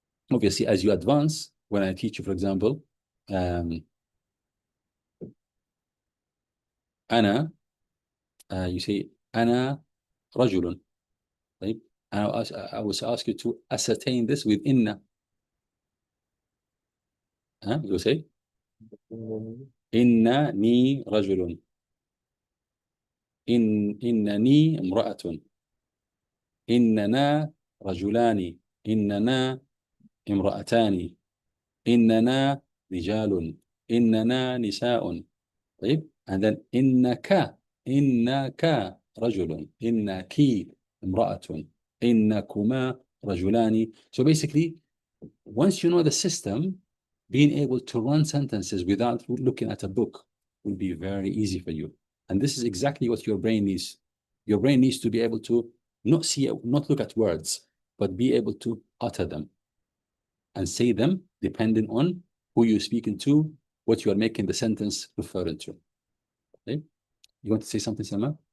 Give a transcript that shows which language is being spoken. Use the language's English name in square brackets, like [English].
[English] Obviously, as you advance, when I teach you, for example, أنا, you say [Arabic] أنا رجل. [English] Right? And I will ask you to ascertain this with inna. [Arabic] You will say إنني رجل إنني امرأة إننا رجلان إننا امرأتان إننا رجال إننا نساء. طيب [English] and then [Arabic] إنك رجل إنك امرأة إنكما رجلان. [English] So basically, once you know the system, being able to run sentences without looking at a book will be very easy for you. And this is exactly what your brain needs. Your brain needs to be able to not look at words, but be able to utter them and say them depending on who you're speaking to, what you are making the sentence referring to. Okay? You want to say something, Salman?